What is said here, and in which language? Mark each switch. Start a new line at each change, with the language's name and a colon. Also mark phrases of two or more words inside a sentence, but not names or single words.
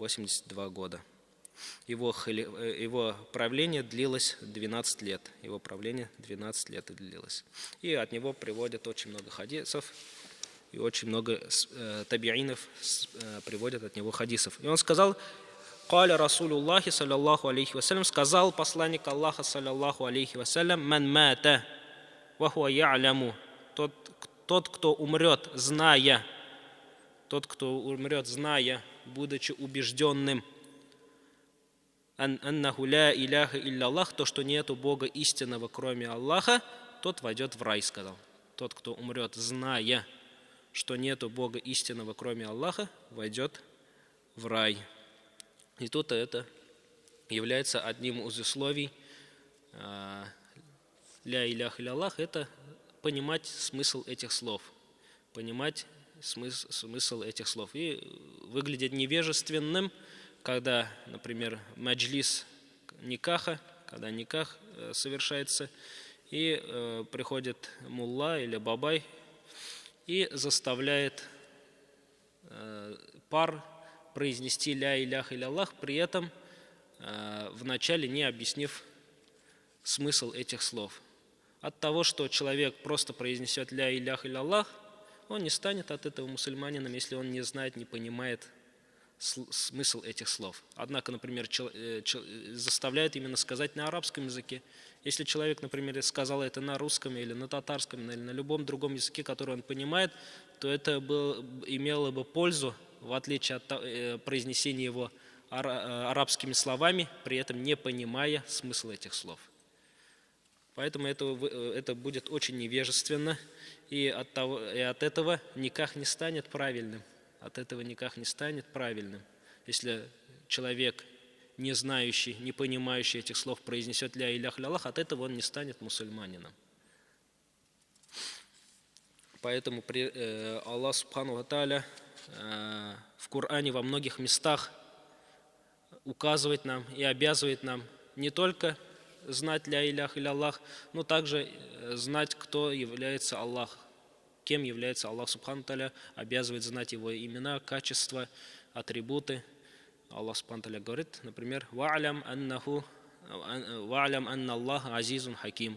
Russian: Его правление длилось 12 лет. И от него приводят очень много хадисов. И очень много табиинов приводят от него хадисов. И он сказал:
Arabic: «قال رسول الله صلى الله عليه وسلم»,
Russian: сказал посланник Аллаха,
Arabic: صلى الله عليه وسلم: «من مات وهو يعلم»,
Russian: тот, кто умрет, зная, тот, кто умрет, зная, будучи убежденным,
Arabic: أنه لا إله إلا الله,
Russian: то, что нету Бога истинного, кроме Аллаха, тот войдет в рай, сказал. Тот, кто умрет, зная, что нету Бога истинного, кроме Аллаха, войдет в рай. И тут это является одним из условий
Arabic: لا إله إلا الله,
Russian: это понимать смысл этих слов. Понимать смысл этих слов. И выглядит невежественным, когда, например,
Arabic: مجلس النكاح,
Russian: когда никах совершается, и приходит мулла или бабай и заставляет пар произнести
Arabic: لا إله إلا الله,
Russian: при этом вначале не объяснив смысл этих слов. От того, что человек просто произнесет
Arabic: لا إله إلا الله,
Russian: он не станет от этого мусульманином, если он не знает, не понимает смысл этих слов. Однако, например, заставляет именно сказать на арабском языке. Если человек, например, сказал это на русском или на татарском, или на любом другом языке, который он понимает, то это имело бы пользу, в отличие от произнесения его арабскими словами, при этом не понимая смысл этих слов. Поэтому это будет очень невежественно, и от этого никах не станет правильным. От этого никах не станет правильным. Если человек, не знающий, не понимающий этих слов, произнесет
Arabic: لا إله إلا الله,
Russian: от этого он не станет мусульманином. Поэтому
Arabic: الله سبحانه وتعالى
Russian: в Коране во многих местах указывает нам и обязывает нам не только знать
Arabic: لا إله إلا الله,
Russian: но также знать, кто является Аллах, кем является
Arabic: الله سبحانه وتعالى,
Russian: обязывает знать его имена, качества, атрибуты.
Arabic: الله سبحانه وتعالى
Russian: говорит, например,
Arabic: «واعلم أن الله عزيز حكيم».